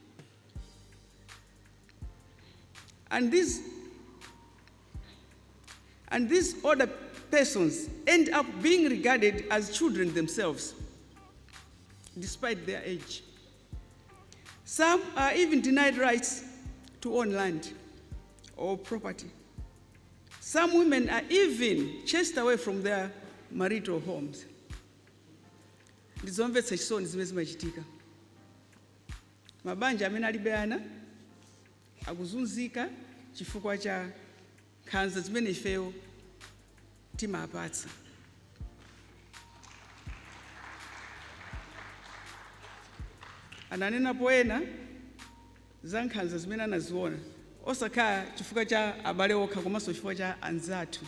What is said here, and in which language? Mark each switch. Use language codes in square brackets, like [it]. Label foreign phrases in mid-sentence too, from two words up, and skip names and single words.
[en] And these other persons end up being regarded as children themselves, despite their age. Some are even denied rights to own land or property. Some women are even chased away from their marital homes. [ny] Ndizomvetsa chisoni zimene zimachitika. Mabanja amene alibe ana akuzunzika chifukwa cha nkhanza zimene ifeyo timapatsa. Ananena poena za nkhanza zimene anaziona osakhala chifukwa cha abale okha komanso chifukwa cha anzathu.